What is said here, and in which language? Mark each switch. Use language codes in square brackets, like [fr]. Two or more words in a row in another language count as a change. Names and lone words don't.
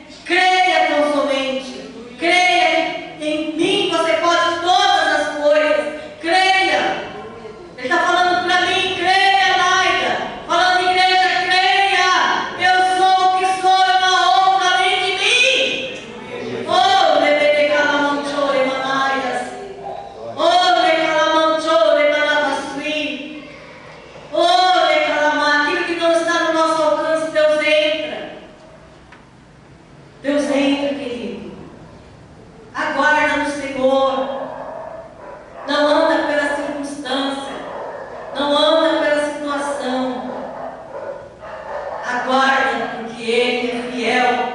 [pt] Creia tão somente. Creia em mim. Você pode todas as coisas. Creia. Ele está falando para mim: creia, Laida. Falando, igreja, creia. Eu sou o que sou, é uma honra além de mim. Oh, lebete calamanchore manaias. Oh, le calamanchore manabasui. Oh, le calamar. Aquilo que não está no nosso alcance, Deus entra. Deus entra, querido. Aguarda no Senhor. Não anda pela circunstância. Não anda pela situação. Aguarda, porque Ele é fiel.